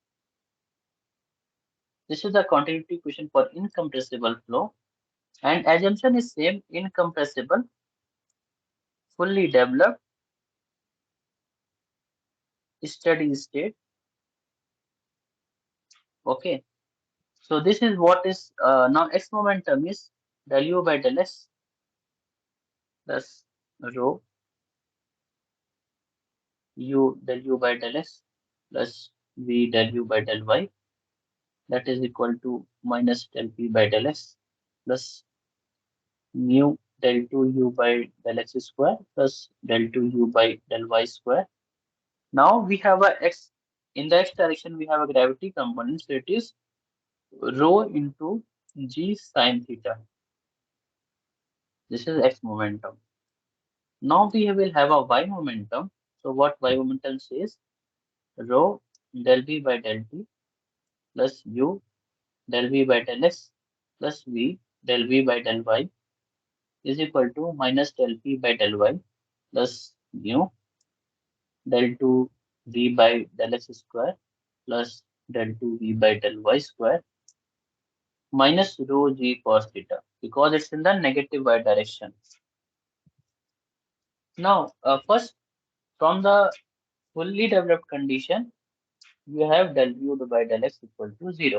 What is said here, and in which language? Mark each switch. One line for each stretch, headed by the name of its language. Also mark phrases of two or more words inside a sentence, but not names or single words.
English: This is the continuity equation for incompressible flow and assumption is same incompressible, fully developed, steady state. Okay. So this is what is now x momentum is del u by del s plus rho u del u by del s plus v del u by del y, that is equal to minus del p by del s plus mu del 2 u by del x square plus del 2 u by del y square. Now we have a x, in the x direction we have a gravity component, so it is rho into g sin theta. This is x momentum. Now we will have a y momentum. So what y momentum says? Rho del v by del t plus u del v by del x plus v del v by del y is equal to minus del p by del y plus mu del 2 v by del x square plus del 2 v by del y square minus rho g cos theta because it's in the negative y direction. Now, first from the fully developed condition, you have del u by del x equal to 0.